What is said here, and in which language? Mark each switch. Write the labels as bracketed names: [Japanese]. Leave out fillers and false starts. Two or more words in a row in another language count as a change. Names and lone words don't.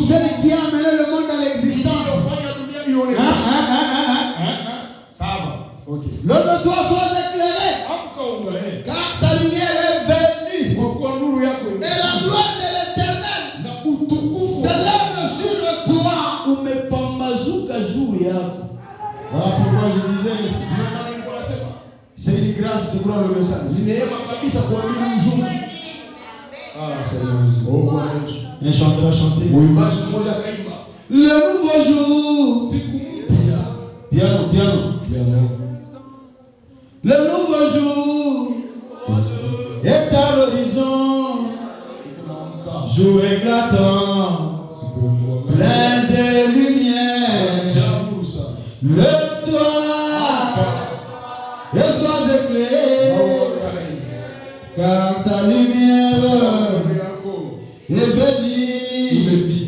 [French] Celle qui a amené le monde à l'existence. [Swahili] iliyofanya dunia ionekane. [French] Ça va. Okay. Lève-toi, sois éclairé, [Swahili] Amka uangalie. [French] car ta lumière est venue. [Swahili] Kwa kuwa nuru yako [French] Et la gloire de l'Éternel [Swahili] na utukufu [French] s'élève sur toi. [Swahili] umepambazuka juu yako. [French] Voilà pourquoi je disais, [Swahili] Ndio maana nilikuwa nasema [French] c'est une grâce de croire le message. [Swahili] ni neema kabisa kuamini nzuri. [French] Ah, Seigneur. [Swahili] Oh Bwana Yesu. [French] Un chanteur a chanté. [Swahili] Mwimbaji mmoja akaimba [French] Le nouveau jour. [Swahili] siku mpya. [French] Piano, piano. Le nouveau jour est à l'horizon. Jour éclatant, plein de lumière. Lève-toi et sois éclairé, car ta lumière est venue.